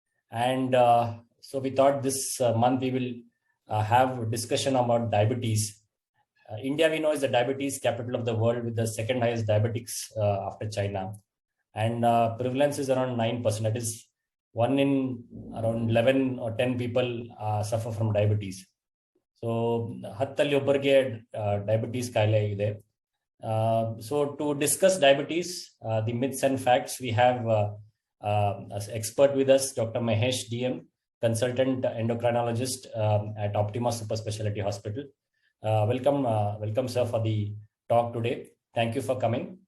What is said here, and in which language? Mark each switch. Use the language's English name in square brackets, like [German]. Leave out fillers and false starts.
[English] And so we thought this month we will have a discussion about diabetes. India, we know, is the diabetes capital of the world with the second highest diabetics after China. And prevalence is around 9%. That is one in around 11 or 10 people suffer from diabetes. [Kannada] So ಹತ್ತಲ್ಲಿ ಒಬ್ಬರಿಗೆ diabetes ಕಾಯಿಲೆ ಇದೆ. [English] So to discuss diabetes, the myths and facts, we have as expert with us, Dr. Mahesh D M, consultant endocrinologist at Optima Super Specialty Hospital. Welcome, sir, for the talk today. Thank you for coming.